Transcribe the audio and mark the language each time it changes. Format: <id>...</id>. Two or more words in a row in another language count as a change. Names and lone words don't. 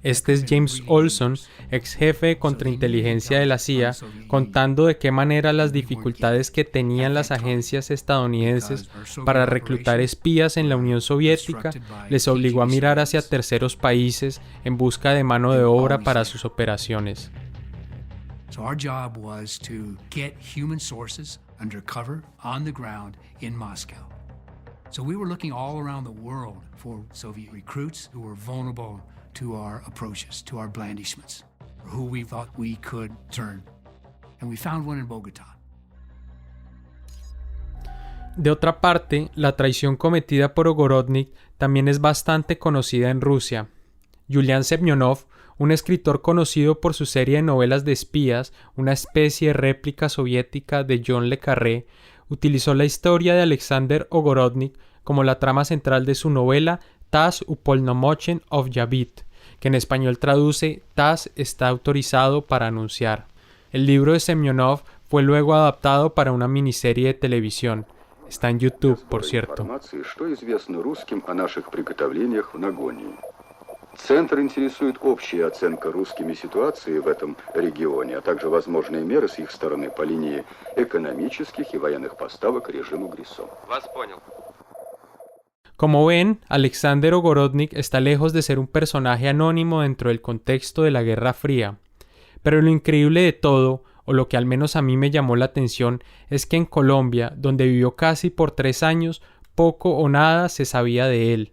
<es>Este es James Olson, ex jefe de contrainteligencia de la CIA, contando de qué manera las dificultades que tenían las agencias estadounidenses para reclutar espías en la Unión Soviética les obligó a mirar hacia terceros países en busca de mano de obra para sus operaciones.</es> <en>So our job was to get human sources undercover on the ground in Moscow. So we were looking all around the world for Soviet recruits who were vulnerable to our approaches, to our blandishments, who we thought we could turn. And we found one in Bogotá.</en> <es>De otra parte, la traición cometida por Ogorodnik también es bastante conocida en Rusia. Yulian Semyonov, un escritor conocido por su serie de novelas de espías, una especie de réplica soviética de John le Carré, utilizó la historia de Alexander Ogorodnik como la trama central de su novela TASS Uполномочен объявить, que en español traduce TASS está autorizado para anunciar. El libro de Semyonov fue luego adaptado para una miniserie de televisión. Está en YouTube, por cierto.</es> <ru>Центр интересует общая оценка русскими ситуации в этом регионе, а также возможные меры с их стороны по линии экономических и военных поставок режиму ГРИСО. Вас понял.</ru> <es>Como ven, Alexander Ogorodnik está lejos de ser un personaje anónimo dentro del contexto de la Guerra Fría. Pero lo increíble de todo, o lo que al menos a mí me llamó la atención, es que en Colombia, donde vivió casi por 3 años, poco o nada se sabía de él.</es>